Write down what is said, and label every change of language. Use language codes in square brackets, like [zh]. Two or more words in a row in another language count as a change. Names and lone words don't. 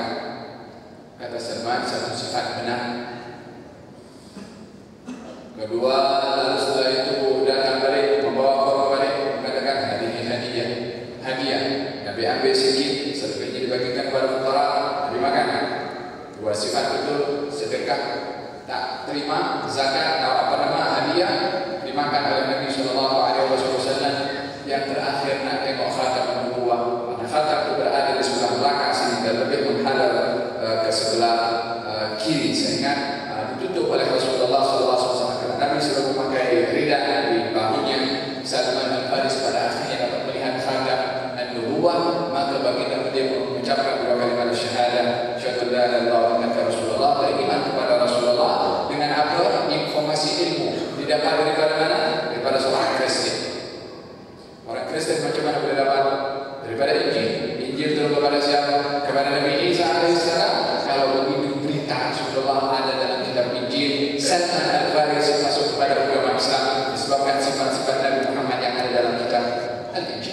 [ms] Kata Salman, satu sifat benar. Kedua, lalu setelah itu datang balik membawa korma balik, mengatakan hadiah. Nabi ambil sedikit, sedekahnya dibagikan kepada fuqara, Nabi makan. 2 sifat itu sedekah, tak terima zakat atau hadiah dimakan oleh Nabi [ar] صلى الله عليه وسلم [ms] yang terakhir nak tengok [ar] ختم النبوة. [ms] Mana khatam itu berada di sebelah belakang sini dan lebih menghadap ke sebelah kiri, sehingga ditutup oleh Rasulullah [ar] صلى الله عليه وسلم. [ms] Karena Nabi sudah memakai ridha di bahunya. Salman Al-Faris pada akhirnya dapat melihat [ar] ختم النبوة, [ms] maka baginda dia mengucapkan dua kalimat syahadah, [ar] أشهد لا إله إلا الله وأن رسول الله, [ms] beriman kepada Rasulullah dengan apa? Informasi ilmu didapat daripada mana? Daripada seorang Kristen. Orang Kristen macam mana boleh dapat? Daripada Injil. Injil turun kepada siapa? Kepada Nabi Isa alaihissalam. Kalau begitu berita Rasulullah ada dalam kitab Injil, Salman Al-Faris masuk kepada agama Islam disebabkan sifat-sifat Nabi Muhammad yang ada dalam kitab Al-Injil.